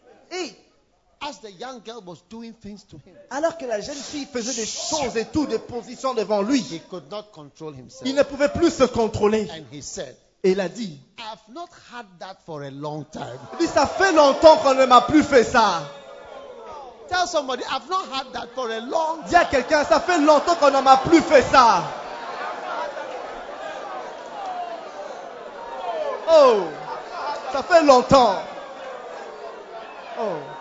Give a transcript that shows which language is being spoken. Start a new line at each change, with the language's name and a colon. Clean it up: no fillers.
English: hey, as the young girl was doing things to him,
French: alors que la jeune fille faisait des choses et tout, des positions devant lui,
English: he could not control himself,
French: il ne pouvait plus se contrôler,
English: and he said.
French: Et il a dit,
English: I've not had that for a long time.
French: Il dit, ça fait longtemps qu'on ne m'a plus fait ça.
English: Tell somebody, I've not had that for a long time.
French: Dis à quelqu'un, ça fait longtemps qu'on ne m'a plus fait ça. Oh, ça fait longtemps. Oh.